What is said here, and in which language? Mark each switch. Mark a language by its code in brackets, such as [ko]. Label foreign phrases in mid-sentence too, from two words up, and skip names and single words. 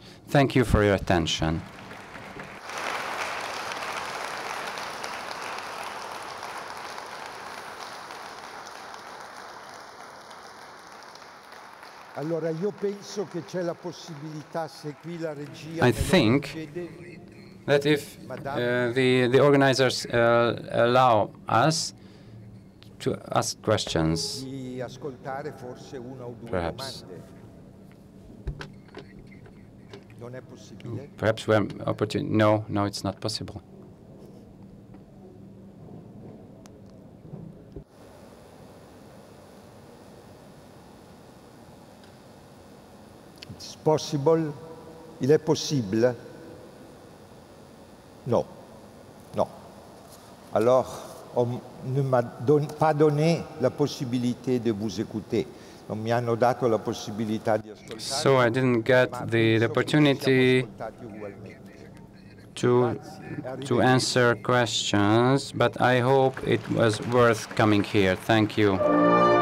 [en] Thank you for your attention. I think that if the organizers allow us to ask questions, perhaps we have opportunity. No, it's not possible. Possible? [fr] Il est possible? Non. Non. Alors, on ne m'a pas donné la possibilité de vous écouter. [it] Non mi hanno dato la possibilità di ascoltare. [en] So I didn't get the opportunity to answer questions, but I hope it was worth coming here. Thank you.